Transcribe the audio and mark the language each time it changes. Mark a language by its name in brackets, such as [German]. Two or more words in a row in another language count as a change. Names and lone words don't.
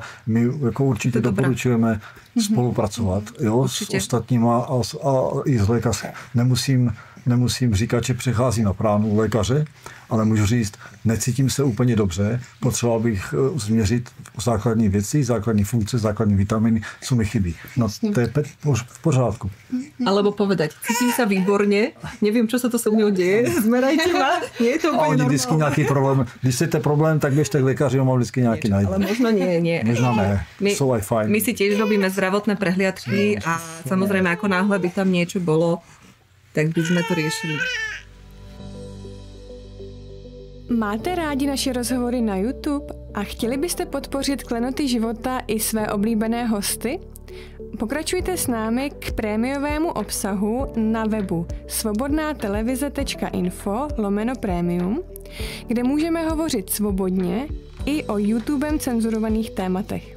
[Czech] My jako určitě doporučujeme spolupracovat, jo, s ostatníma a i s lékařem. Nemusím říkat, že přechází na pránu lékaře, ale můžu říct, necítím se úplně dobře, potřeboval bych změřit základní věci, základní funkce, základní vitaminy, co mi chybí. No to je v pořádku. [Slovak] Alebo povedať, cítim sa výborne, neviem, čo sa to so mnou deje, zmerajte ma, nie je to úplne normálne. [Czech] Vždycky nějaký problém. Když chcete problém, tak běžte k lékaři, on vám vždycky nějaký najde. [Slovak] Ale možno nie. Možno ne, sú aj fajn. My si tiež robíme zdravotné prehliadky a samozrejme, ako náhle by tam niečo bolo, tak by sme to riešili. [Czech] Máte rádi naše rozhovory na YouTube a chtěli byste podpořit Klenoty života i své oblíbené hosty? Pokračujte s námi k prémiovému obsahu na webu svobodnatelevize.info/premium, kde můžeme hovořit svobodně i o YouTubem cenzurovaných tématech.